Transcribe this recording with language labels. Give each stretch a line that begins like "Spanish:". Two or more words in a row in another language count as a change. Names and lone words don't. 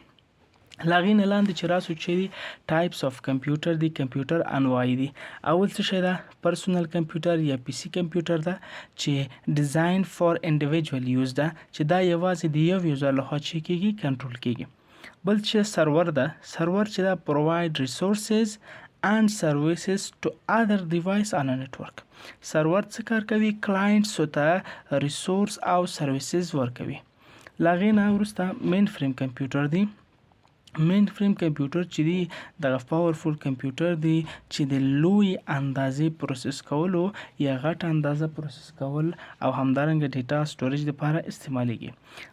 Pashto: له هغې نه لاندې چې راسو چې دي
English: types of computer
Pashto: دي، کمپیوټر انواعی دي. اول څه شی ده؟
English: personal computer
Pashto: یا
English: PC computer
Pashto: ده چې
English: design for individual use
Pashto: ده، چې دا یوازې د یو یوزر لخوا چې کېږي کنټرول کېږي. بل چې سرور ده، سرور چې دا
English: provide resources and services to other device on a network.
Pashto: سرور څه کار کوي؟ کلاینټسو ته ریسورس او سرویسز ورکوي. له هغې نه وروسته
English: mainframe computer
Pashto: دی.
English: mainframe computer
Pashto: چې دی دغه
English: powerful computer
Pashto: دی چې د لوی اندازې پروسس کولو یا غټ اندازه پروسس کول او همدارنګه
English: data storage
Pashto: لپاره استعمالیږي.